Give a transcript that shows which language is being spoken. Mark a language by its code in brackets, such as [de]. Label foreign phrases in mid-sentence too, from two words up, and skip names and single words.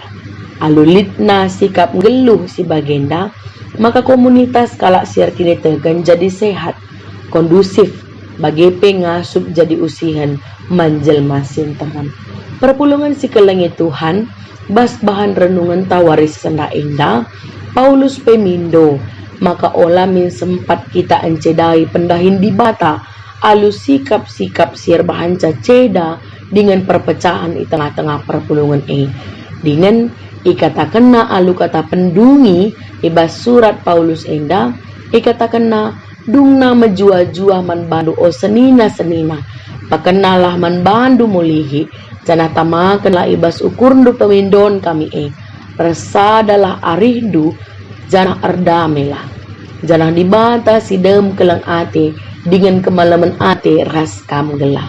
[btx] Alulit na sikap geluh si bagenda maka komunitas kalak sier kini tegan jadi sehat kondusif bagi pe ngasup jadi usihan manjel masin teman. Perpulungan si kelengi Tuhan bas bahan renungan tawaris senda indah Paulus pemindo maka olamin sempat kita encedai pendahin di bata alu sikap-sikap sier bahanca ceda dengan perpecahan di tengah-tengah perpulungan dengan ikatakanna alu kata pendungi ibas surat Paulus enda ikatakanna dungna menjua-jua man bandu o senina pakenalah man bandu mulihi janah tamakanlah ibas ukurndu pemindon kami resadalah arihdu janah erdamelah janah dibata sidem kelang ate dengan kemalaman ate ras kam gelah.